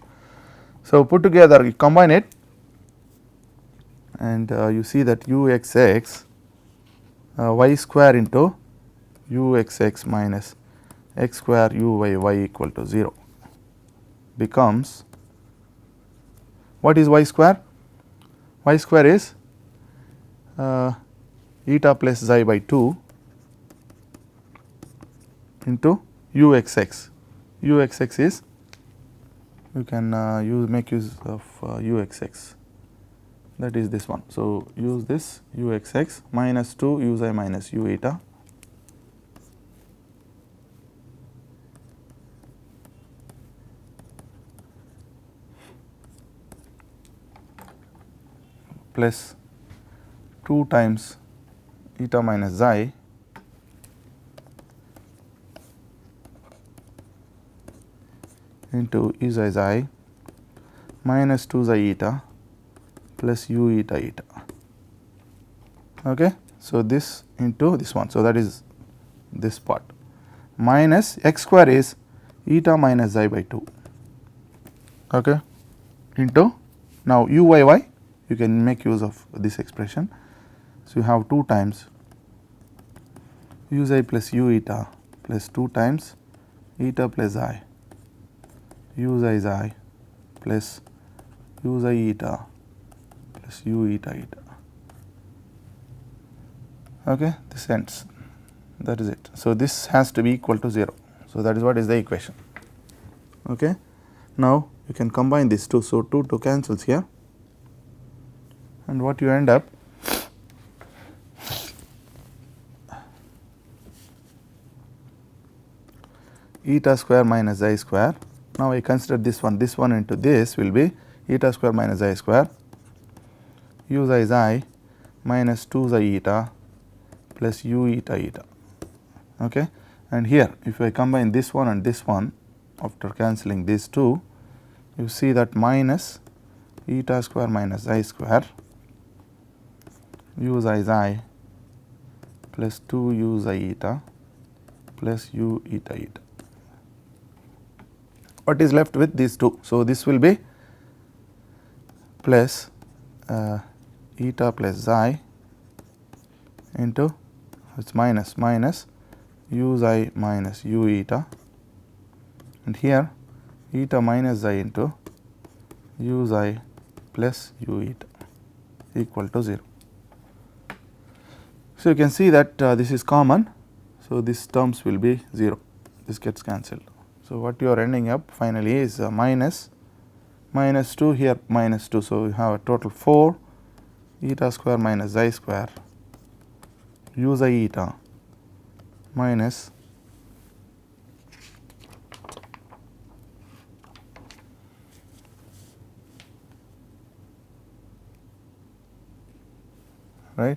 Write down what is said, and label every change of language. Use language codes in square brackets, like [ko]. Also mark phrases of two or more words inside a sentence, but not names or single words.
[en] So, put together you combine it and you see that u x x y square into u x x minus x square u y y equal to 0 becomes, what is y square? Y square is eta plus xi by 2 into u x x. U x x is, you can make use of u x x, that is this one. So, use this u x x minus 2 u xi minus u eta plus 2 times eta minus xi into u xi xi minus 2 xi eta plus u eta eta. Okay. So, this into this one. So, that is this part minus x square is eta minus xi by 2, okay, into now u y y, you can make use of this expression. So, you have 2 times u xi plus u eta plus 2 times eta plus I u xi xi plus u xi eta plus u eta eta. Okay, this ends, that is it. So, this has to be equal to 0. So, that is what is the equation. Okay. Now, you can combine these two. So, 2 cancels here, and what you end up, eta square minus xi square. Now, I consider this one into this will be eta square minus xi square u xi xi minus 2 xi eta plus u eta eta. Okay. And here if I combine this one and this one, after cancelling these two, you see that minus eta square minus xi square u xi xi plus 2 u xi eta plus u eta eta. what is left with these two. So, this will be plus eta plus xi into it is minus u xi minus u eta, and here eta minus xi into u xi plus u eta equal to 0. So, you can see that this is common. So, these terms will be 0, this gets cancelled. So, what you are ending up finally is minus 2 here minus 2. So, you have a total 4 eta square minus xi square u xi eta minus right.